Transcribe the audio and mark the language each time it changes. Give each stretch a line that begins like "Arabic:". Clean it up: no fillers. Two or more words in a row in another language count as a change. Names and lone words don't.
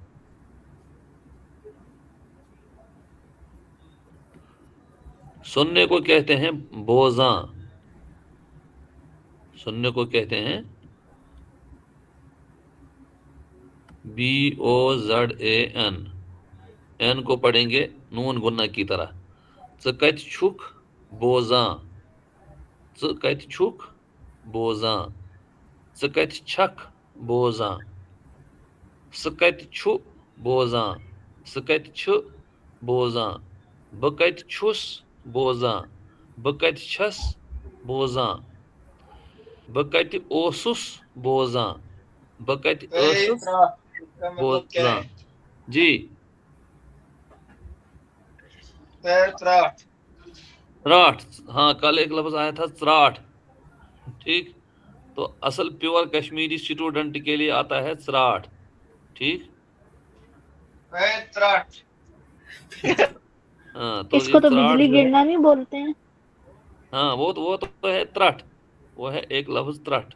Urdu: سننے کو کہتے ہیں بوزاں. سننے کو کہتے ہیں BOZAN. این کو پڑھیں گے نون گنہ کی طرح.
Kashmiri: ژٕ چھک بوزاں. ژٕ چھک بوزاں. ژٕ چھک بوزاں. سُہ چھُ بوزاں. سُہ چھُ بوزاں. بہٕ چھُس بوزاں. بہٕ چھس بوزاں. بہٕ اوسُس بوزاں. بہٕ ٲسٕس بوزاں.
Urdu: جی ژراٹ. ہاں کل ایک لفظ آیا تھا ژراٹ. ٹھیک. تو اصل پیور کشمیری اسٹوڈنٹ کے لیے آتا ہے ژراٹ. ٹھیک. ہاں تو اس یہ کو تو ژراٹ بجلی جو ہے، گرنا نہیں بولتے ہیں. ہاں وہ تو ہے ترٹ. وہ ہے ایک لفظ ترٹ.